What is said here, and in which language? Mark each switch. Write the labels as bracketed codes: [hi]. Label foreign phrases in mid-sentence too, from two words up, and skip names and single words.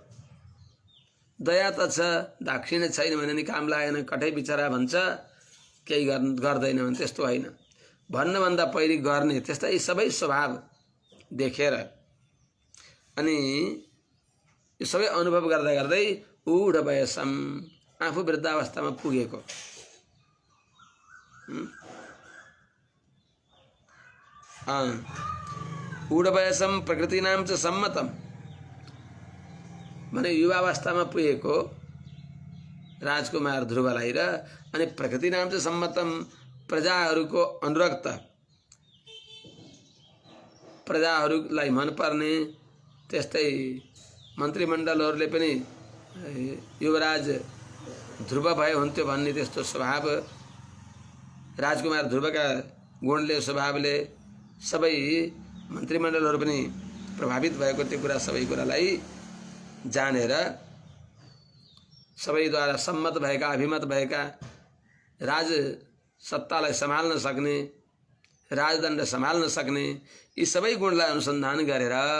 [ne] दया त छ, दाक्षिण्य छैन भने नि काम लागेन, कठै बिचरा भन्छ, केही गर्दैन भने त्यस्तो होइन। भन्नुभन्दा पहिले गर्ने, त्यस्तै सबै स्वभाव देखेर अनि यो सबै अनुभव गर्दा गर्दै [sa] ऊढ वयसम, [ne] आफू वृद्धावस्थामा पुगेको, [sa] ऊढ वयसम प्रकृति नाम च सम्मतम, [ne] माने युवावस्थामा पुगेको राजकुमार ध्रुवलाई र अनि [sa] प्रकृति नाम च सम्मतम, [ne] प्रजाहरूको अनुरक्त, प्रजाहरूलाई मनपर्ने, त्यस्तै मन्त्रीमण्डलहरूले पनि युवराज ध्रुव भए हुन्थ्यो भन्ने त्यस्तो स्वभाव, राजकुमार ध्रुवका गुणले स्वभावले सबै मन्त्रीमण्डलहरू पनि प्रभावित भएको त्यो कुरा, सबै कुरालाई जानेर सबैद्वारा सम्मत भएका, अभिमत भएका, राज सत्तालाई सम्हाल्न सक्ने, राजदण्ड सम्हाल्न सक्ने यी सबै गुणलाई अनुसन्धान गरेर